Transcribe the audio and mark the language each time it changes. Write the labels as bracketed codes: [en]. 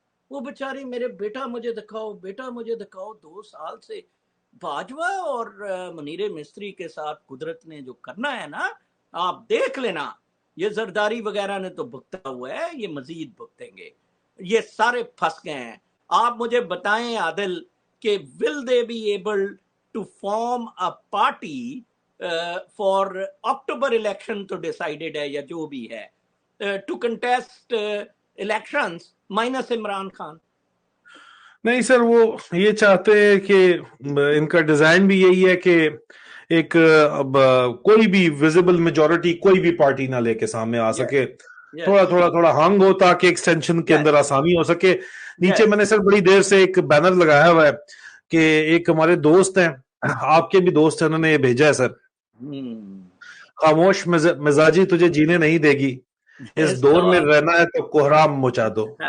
[ur] وہ بیچاری میرے بیٹا مجھے دکھاؤ, بیٹا مجھے دکھاؤ, 2 سال سے. باجوہ اور منیر مستری کے ساتھ قدرت نے جو کرنا ہے نا, آپ دیکھ لینا. یہ زرداری وغیرہ نے تو بھگتا ہوا ہے, یہ مزید بھگتیں گے. یہ سارے پھنس گئے ہیں. آپ مجھے بتائیں عادل کہ [en] will they be able to form a party for October election [ur] تو decided ہے یا جو بھی ہے, [en] to contest elections minus Imran Khan. [ur] نہیں سر, وہ یہ چاہتے ہیں کہ ان کا ڈیزائن بھی یہی ہے کہ ایک اب کوئی بھی ویزیبل میجورٹی کوئی بھی پارٹی نہ لے کے سامنے آ سکے, تھوڑا تھوڑا تھوڑا ہنگ ہو تاکہ ایکسٹینشن کے اندر آسانی ہو سکے. نیچے میں نے سر بڑی دیر سے ایک بینر لگایا ہوا ہے کہ ایک ہمارے دوست ہیں, آپ کے بھی دوست ہیں, انہوں نے یہ بھیجا ہے سر, خاموش مزاجی تجھے جینے نہیں دے گی, اس دور میں رہنا ہے تو کوہرام مچا دو.